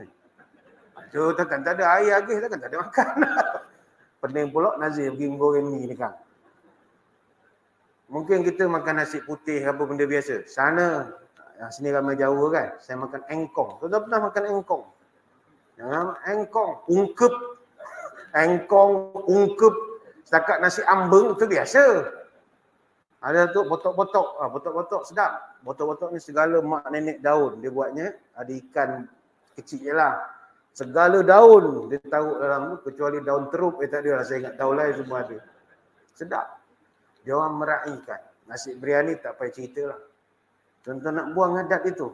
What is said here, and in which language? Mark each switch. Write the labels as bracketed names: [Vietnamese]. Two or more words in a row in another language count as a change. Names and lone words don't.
[Malay] Aduh, takkan tak ada air lagi, takkan tak ada makan. Pening pula Nazir pergi goreng mi ni kan. Mungkin kita makan nasi putih apa benda biasa. Sana, sini ramai Jawa kan. Saya makan engkong. Kau tak pernah makan engkong? Jangan engkong, ungkep. Engkong, ungkep. Setakat nasi ambeng itu biasa. Ada tu botok-botok. Botok-botok sedap. Botok-botok ni segala mak nenek daun dia buatnya. Ada ikan kecil je lah. Segala daun dia taruh dalam tu. Kecuali daun teruk. Tak ada lah. Saya ingat daun lain semua ada. Sedap. Dia orang meraihkan. Nasi biryani tak payah cerita lah. Contoh nak buang adat itu.